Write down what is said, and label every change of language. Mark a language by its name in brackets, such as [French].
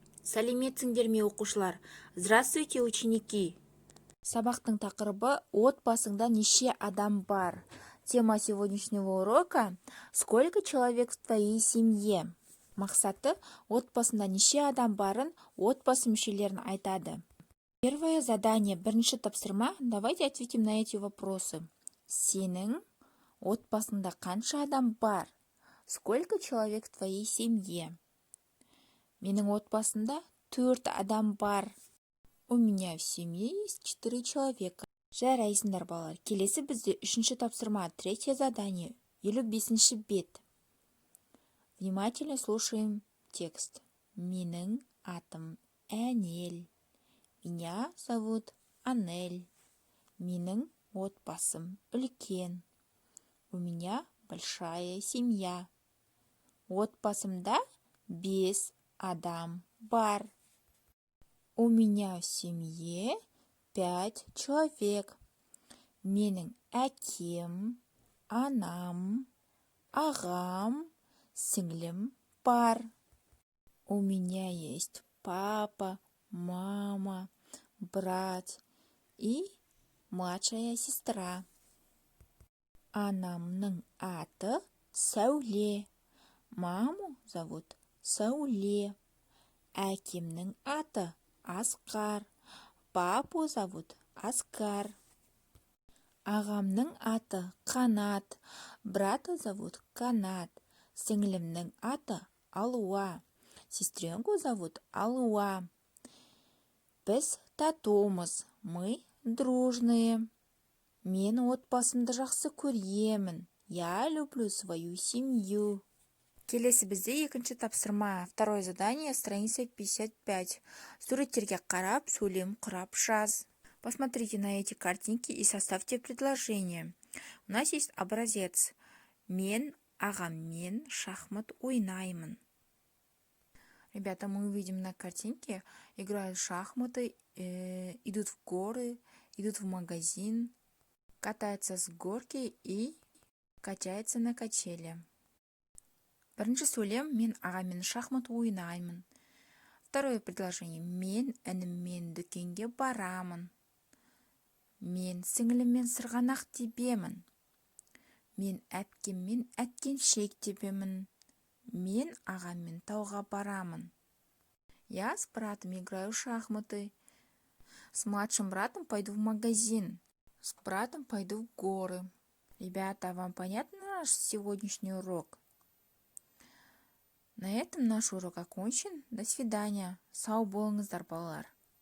[Kazakh] Сәлеметсіңдер ме оқушылар? [Russian] Здравствуйте, ученики! [Kazakh] Сабақтың тақырыбы отбасыңда неше адам бар? [Russian] Тема сегодняшнего урока – сколько человек в твоей семье? [Kazakh] Мақсаты отбасында неше адам барын отбасы мүшелерін айтады. [Russian] Первое задание, [Kazakh] бірінші тапсырма. [Russian] Давайте ответим на эти вопросы. [Kazakh] Сенің отбасында қанша адам бар? [Russian] Сколько человек в твоей семье? [Kazakh] Менің отбасында 4 адам бар. [Russian] У меня в семье есть 4 человека. [Kazakh] Жарайсыңдар балалар. Келесі бізде 3-ші тапсырма, [Russian] третье задание, [Kazakh] 55-ші бет. [Russian] Внимательно слушаем текст. [Kazakh] Менің атым Әнел. [Russian] Меня зовут Анель. [Kazakh] Менің отбасым үлкен. [Russian] У меня большая семья. [Kazakh] Отбасымда 5 адам бар. [Russian] У меня в семье 5 человек. [Kazakh] Менің әкем, анам, ағам, сіңлім бар. [Russian] У меня есть папа, мама, брат и младшая сестра. [Kazakh] Анамның аты Сәуле. [Russian] Маму зовут Сәуле. [Kazakh] Әкемнің аты Асқар. [Russian] Папу зовут Аскар. [Kazakh] Ағамның аты Қанат. [Russian] Брата зовут Канат. [Kazakh] Сіңлімнің аты Алуа. [Russian] Сестренку зовут Алуа. [Kazakh] Біз татумыз. [Russian] Мы дружные. [Kazakh] Мен отбасымды жақсы көремін. [Russian] Я люблю свою семью. [Kazakh] Келесі бізде екінші тапсырма. [Russian] Второе задание, страница 55. [Kazakh] Суреттерге қарап, сөйлем құрап жаз. [Russian] Посмотрите на эти картинки и составьте предложение. У нас есть образец. [Kazakh] Мен ағаммен шахмат ойнаймын. [Russian] Ребята, мы увидим на картинке, играют в шахматы, идут в горы, идут в магазин, катаются с горки и качаются на качели. [Kazakh] Бірінші сөйлем, мен ағаммен шахмат ойнаймын. [Russian] Второе предложение, [Kazakh] мен ініммен дүкенге барамын. Мен сіңліммен сырғанақ тебемін. Мен әпкеммен әткеншек тебемін. Мен ағаммен тауға барамын. [Russian] Я с братом играю в шахматы. С младшим братом пойду в магазин. С братом пойду в горы. Ребята, вам понятно наш сегодняшний урок? На этом наш урок окончен. До свидания. [Kazakh] Сау болыңыздар, балалар.